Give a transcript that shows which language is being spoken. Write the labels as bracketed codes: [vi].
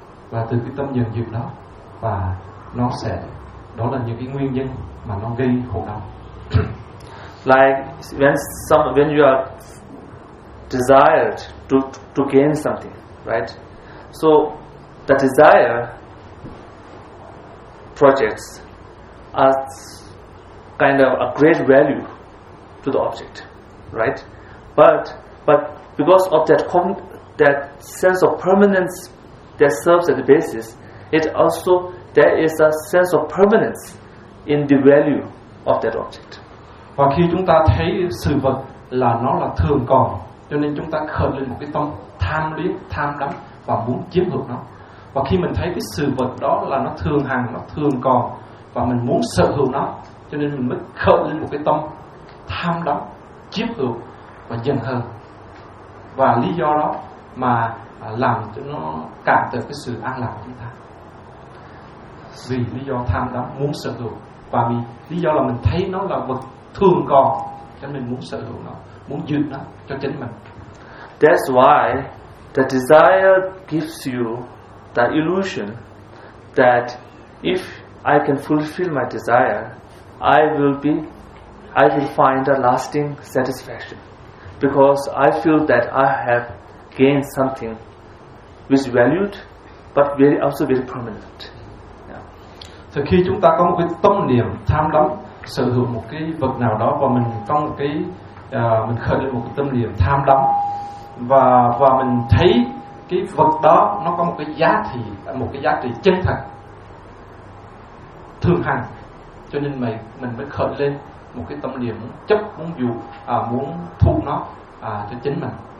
[vi] Và từ cái tâm giận dữ đó, và nó sẽ, đó là những cái nguyên nhân mà nó gây khổ đau. [en] Like when you are desired to gain something, right? So the desire projects a kind of a great value to the object, right? But because of that sense of permanence that serves as the basis, it also there is a sense of permanence in the value of that object. [vi] Và khi chúng ta thấy sự vật là nó là thường còn, cho nên chúng ta khởi lên một cái tâm tham luyến, tham đắm và muốn chiếm hữu nó. Và khi mình thấy cái sự vật đó là nó thường hằng, nó thường còn và mình muốn sở hữu nó, cho nên mình mới khởi lên một cái tâm tham đắm, chiếm hữu và giận hờn. Và lý do đó mà làm cho nó cản trở cái sự an lạc của chúng ta. Vì lý do tham đắm, muốn sở hữu, và vì lý do là mình thấy nó là vật thường còn, cho nên mình muốn sở hữu nó, muốn giữ nó cho chính mình. [en] That's why the desire gives you the illusion that if I can fulfill my desire, I will find a lasting satisfaction, because I feel that I have gained something which valued but very also very permanent. [vi] Thì khi chúng ta có một cái tâm niệm tham đắm sở hữu một cái vật nào đó, và mình có một cái mình khởi lên một cái tâm niệm tham đắm, và mình thấy cái vật đó nó có một cái giá trị chân thật thường hằng, cho nên mình mới khởi lên một cái tâm niệm chấp, muốn dụ, muốn thu nó cho chính mình.